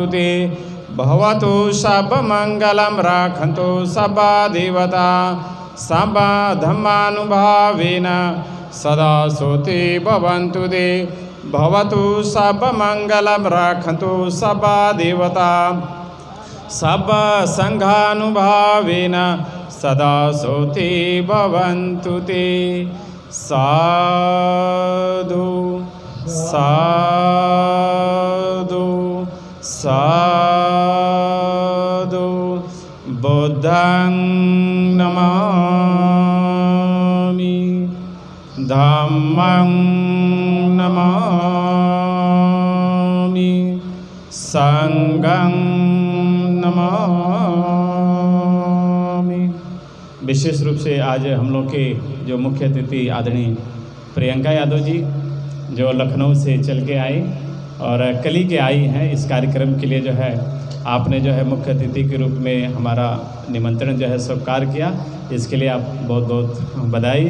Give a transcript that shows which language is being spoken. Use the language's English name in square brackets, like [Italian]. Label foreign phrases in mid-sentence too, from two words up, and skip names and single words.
[Pali] ते भवतु सर्वमङ्गलं राखन्तु सबा देवता सबा धम्मानुभावेन सदा सोते भवन्तु ते भवतु सर्वमङ्गलं राखन्तु सबा देवता सब संघानुभावेन सदा सोते भवन्तु ते। साधु साधु साधु बुद्धं नमामि धम्मं नमामि संघं नमामि। [Hindi] विशेष रूप से आज हम लोग के जो मुख्य अतिथि आदरणीय प्रियंका यादव जी जो लखनऊ से चल के आई और कल ही के आई हैं इस कार्यक्रम के लिए, जो है आपने जो है मुख्य अतिथि के रूप में हमारा निमंत्रण जो है स्वीकार किया, इसके लिए आप बहुत बहुत बधाई।